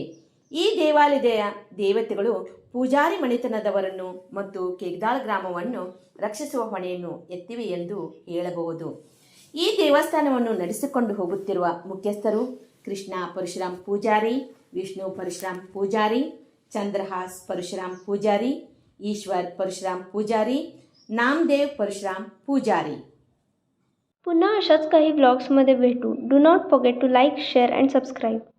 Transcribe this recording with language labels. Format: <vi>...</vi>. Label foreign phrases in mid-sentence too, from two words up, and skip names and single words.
<kn>ಈ ದೇವಾಲಯದ ದೇವತೆಗಳು ಪೂಜಾರಿ ಮನೆತನದವರನ್ನು ಮತ್ತು ಕೇಗ್ದಾಳ್ ಗ್ರಾಮವನ್ನು ರಕ್ಷಿಸುವ ಹೊಣೆಯನ್ನು ಎತ್ತಿವೆ ಎಂದು ಹೇಳಬಹುದು. ಈ ದೇವಸ್ಥಾನವನ್ನು ನಡೆಸಿಕೊಂಡು ಹೋಗುತ್ತಿರುವ ಮುಖ್ಯಸ್ಥರು ಕೃಷ್ಣ ಪರಶುರಾಮ್ ಪೂಜಾರಿ, ವಿಷ್ಣು ಪರಶುರಾಮ್ ಪೂಜಾರಿ, ಚಂದ್ರಹಾಸ್ ಪರಶುರಾಮ್ ಪೂಜಾರಿ, ಈಶ್ವರ್ ಪರಶುರಾಮ್ ಪೂಜಾರಿ, नामदेव परशुराम पूजारी.</kn> <mr>पुन्हा अशाच काही व्लॉग्समध्ये भेटू.</mr> <en>Do not forget to like, share and subscribe.</en>